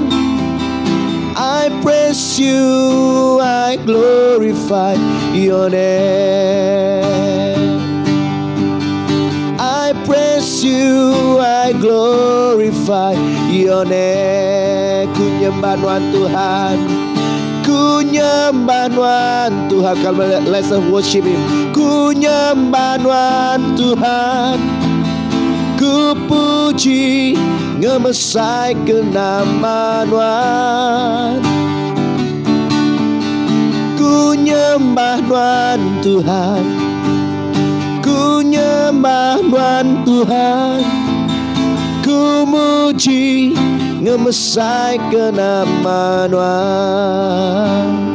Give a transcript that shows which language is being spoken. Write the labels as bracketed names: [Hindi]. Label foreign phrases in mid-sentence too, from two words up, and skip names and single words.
[English] I praise you, I glorify your name. I praise you, I glorify your name. [Iban] Ku nyembah Tuhan, ku nyembah Tuhan. [English] Come on, let's worship Him. [Iban] Ku nyembah Tuhan, ku puji ngemesai ke nama Tuhan. Ku nyembah Tuhan, ku nyembah Tuhan, ku muji ngemesai ke nama Tuhan.